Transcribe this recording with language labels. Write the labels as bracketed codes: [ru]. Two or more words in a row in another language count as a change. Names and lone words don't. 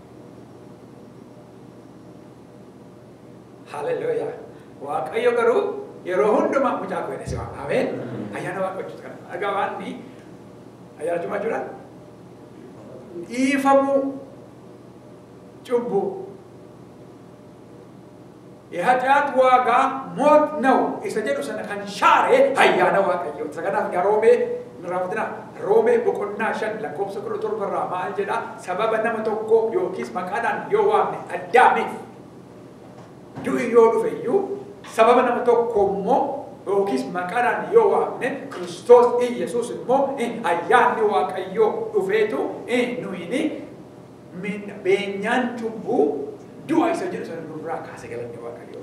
[om] Hallelujah. Waaqayyo garuu yeroo hundumaa mucaa koo jedhee si waan. Ameen. Ayyaana waaqayyoo kana. Dhagaa waan ayyaana cuma jira dhiifamuu cubbuu [am] የኃጢአት ዋጋ ሞት ነው [om] isa jedhu sana kan shaare ayyaana waaqayyoo. Kanaaf Roome raawwatina Roome boqonnaa 5 lakkoofsa 17 irraa maal jedha sababa nama tokko yookiis maqaadhaan yoo waamne Addaamiif du'i yoo dhufe iyyuu sababa nama tokko immoo yookiis maqaadhaan yoo waamne Kiristoos Iyesuus immoo ayyaanni waaqayyoo dhufeetu nuyini beenyaan cubbuu du'a isa jedhu sana nurraa kaase galanni waaqayyoo.